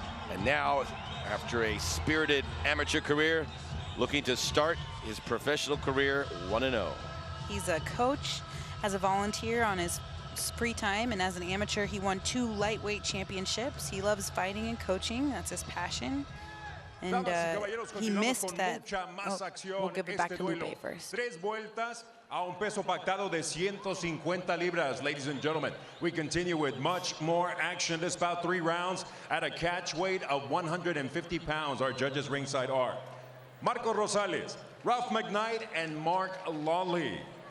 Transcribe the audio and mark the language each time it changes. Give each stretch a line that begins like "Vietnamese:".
English: And now, after a spirited amateur career, looking to start his professional career 1-0. He's a coach, as a volunteer on his free time, and as an amateur, he won 2 lightweight championships. He loves fighting and coaching. That's his passion. And he missed that. We'll give it back to Lupe first.
Spanish: Tres vueltas a un peso pactado de 150 libras, ladies and gentlemen.
English: We continue with much more action. This bout 3 rounds at a catch weight of 150 pounds. Our judges ringside are Marco Rosales, Ralph McKnight, and Mark Lawley.